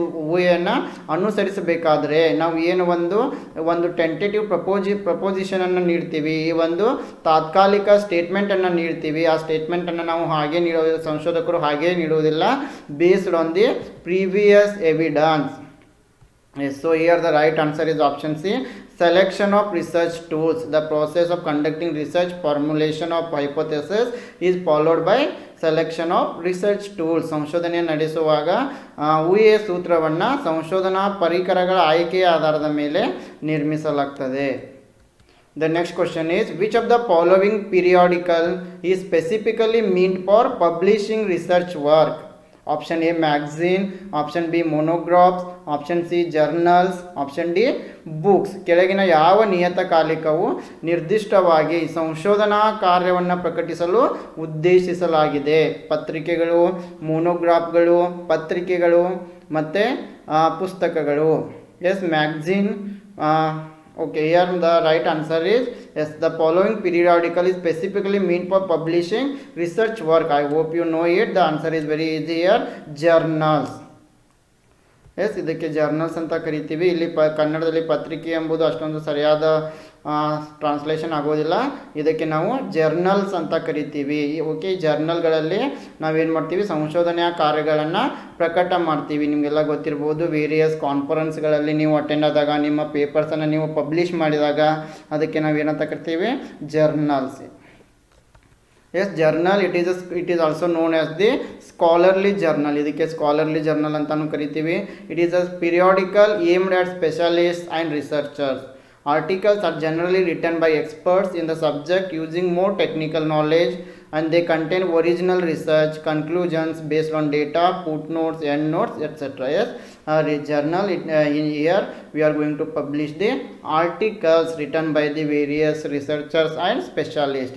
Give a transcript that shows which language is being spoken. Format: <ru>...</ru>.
<kn>ಊಹೆಯನ್ನು ಅನುಸರಿಸಬೇಕಾದ್ರೆ ನಾವು ಏನು ಒಂದು ಟೆಂಟೇಟಿವ್ ಪ್ರಪೋಸಿಷನನ್ನು ನೀಡ್ತೀವಿ, ಈ ಒಂದು ತಾತ್ಕಾಲಿಕ ಸ್ಟೇಟ್ಮೆಂಟನ್ನು ನೀಡ್ತೀವಿ. ಆ ಸ್ಟೇಟ್ಮೆಂಟನ್ನು ನಾವು ಹಾಗೆ ಸಂಶೋಧಕರು ಹಾಗೆ ನೀಡುವುದಿಲ್ಲ,</kn> <en>Based on the previous evidence. Yes, so here the right answer is option C, selection of research tools. The process of conducting research, formulation of hypothesis is followed by selection of research tools.</en> <kn>ಸಂಶೋಧನೆ ನಡೆಸುವಾಗ ಊಹೆಯ ಸೂತ್ರವನ್ನು ಸಂಶೋಧನಾ ಪರಿಕರಗಳ ಆಯ್ಕೆಯ ಆಧಾರದ ಮೇಲೆ ನಿರ್ಮಿಸಲಾಗ್ತದೆ.</kn> <en>The next question is, which of the following periodical is specifically meant for publishing research work? Option A, magazine. Option B, monographs. Option C, journals. Option D, books.</en> <kn>ಕೆಳಗಿನ ಯಾವ ನಿಯತಕಾಲಿಕವು ನಿರ್ದಿಷ್ಟವಾಗಿ ಸಂಶೋಧನಾ ಕಾರ್ಯವನ್ನು ಪ್ರಕಟಿಸಲು ಉದ್ದೇಶಿಸಲಾಗಿದೆ? ಪತ್ರಿಕೆಗಳು, ಮೋನೋಗ್ರಾಫ್ಗಳು, ಪತ್ರಿಕೆಗಳು ಮತ್ತು ಪುಸ್ತಕಗಳು.</kn> <en>Yes, magazine. Okay, here the right answer is yes, the following periodical is specifically meant for publishing research work. I hope you know it. The answer is very easy here, journals.</en> <kn>S ಇದಕ್ಕೆ journals ಅಂತ ಕರಿತೀವಿ. ಇಲ್ಲಿ ಕನ್ನಡದಲ್ಲಿ ಪತ್ರಿಕೆ ಎಂಬುದು ಅಷ್ಟೊಂದು ಸರಿಯಾದ translation ಆಗೋದಿಲ್ಲ, ಇದಕ್ಕೆ ನಾವು ಜರ್ನಲ್ಸ್ ಅಂತ ಕರಿತೀವಿ. ಓಕೆ, ಜರ್ನಲ್ಗಳಲ್ಲಿ ನಾವೇನು ಮಾಡ್ತೀವಿ, ಸಂಶೋಧನೆಯ ಕಾರ್ಯಗಳನ್ನು ಪ್ರಕಟ ಮಾಡ್ತೀವಿ. ನಿಮಗೆಲ್ಲ ಗೊತ್ತಿರ್ಬೋದು, ವೇರಿಯಸ್ ಕಾನ್ಫರೆನ್ಸ್ಗಳಲ್ಲಿ ನೀವು ಅಟೆಂಡ್ ಆದಾಗ ನಿಮ್ಮ ಪೇಪರ್ಸನ್ನು ನೀವು ಪಬ್ಲಿಷ್ ಮಾಡಿದಾಗ ಅದಕ್ಕೆ ನಾವೇನಂತ ಕರಿತೀವಿ, journals.</kn> <en>Yes journal it is also known as the scholarly journal.</en> <kn>ಇದಕ್ಕೆ ಸ್ಕಾಲರ್ಲಿ ಜರ್ನಲ್ ಅಂತಾನು ಕರಿತೀವಿ.</kn> <en>It is a periodical aimed at specialist and researchers. Articles are generally written by experts in the subject using more technical knowledge, and they contain original research conclusions based on data, footnotes, endnotes, etc. Yes, journal. In here we are going to publish the articles written by the various researchers and specialists.</en>